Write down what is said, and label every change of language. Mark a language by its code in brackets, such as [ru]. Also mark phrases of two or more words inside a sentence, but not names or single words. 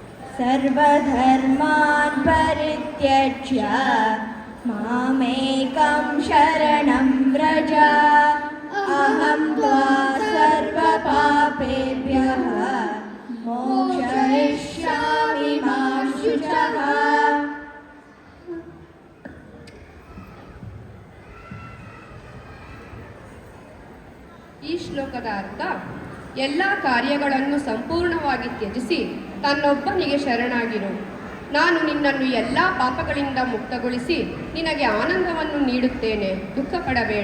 [sa] सर्वधर्मान् परित्यज्य मामेकं शरणं व्रज अहं त्वा सर्वपापेभ्यः मोक्षयिष्यामि मा शुचः. [kn] ಈ ಶ್ಲೋಕದ ಅರ್ಥ: ಎಲ್ಲ ಕಾರ್ಯಗಳನ್ನು ಸಂಪೂರ್ಣವಾಗಿ ತ್ಯಜಿಸಿ ತನ್ನೊಬ್ಬನಿಗೆ ಶರಣಾಗಿರು. ನಾನು ನಿನ್ನನ್ನು ಎಲ್ಲ ಪಾಪಗಳಿಂದ ಮುಕ್ತಗೊಳಿಸಿ ನಿನಗೆ ಆನಂದವನ್ನು ನೀಡುತ್ತೇನೆ, ದುಃಖ ಪಡಬೇಡ.